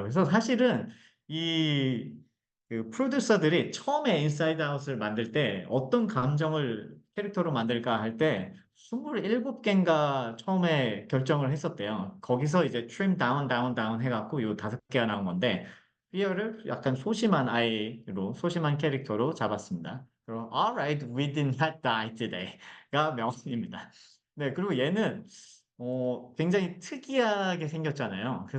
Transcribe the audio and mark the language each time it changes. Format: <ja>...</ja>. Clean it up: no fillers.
<ko>그래서 사실은 이 그 프로듀서들이 처음에 인사이드 아웃을 만들 때 어떤 감정을 캐릭터로 만들까 할 때 27개인가 처음에 결정을 했었대요. 거기서 이제</ko> <en>trim down, down, down</en> <ko>해갖고 요 다섯 개가 나온 건데 Fear를 약간 소심한 아이로 소심한 캐릭터로 잡았습니다. 그럼</ko> <en>Alright, we did not die today가</en> <ko>명언입니다. 네, 그리고 얘는 굉장히 특이하게 생겼잖아요.</ko>